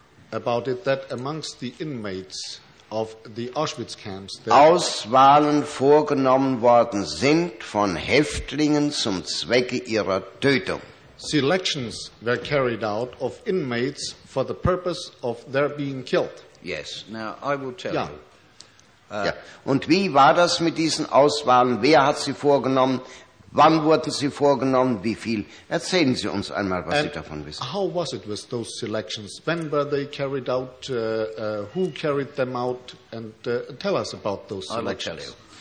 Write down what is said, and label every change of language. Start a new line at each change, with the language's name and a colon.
English: about it, that amongst the inmates of the Auschwitz camps,
German: Auswahlen vorgenommen worden sind von Häftlingen zum Zwecke ihrer Tötung.
English: Selections were carried out of inmates for the purpose of their being killed. Yes, now I will tell you.
German: Und wie war das mit diesen Auswahlen? Wer hat sie vorgenommen? Wann wurden sie vorgenommen? Wie viel? Erzählen Sie uns einmal, was Sie davon wissen.
English: How was it with those selections? When were they carried out? Who carried them out? And tell us about those selections.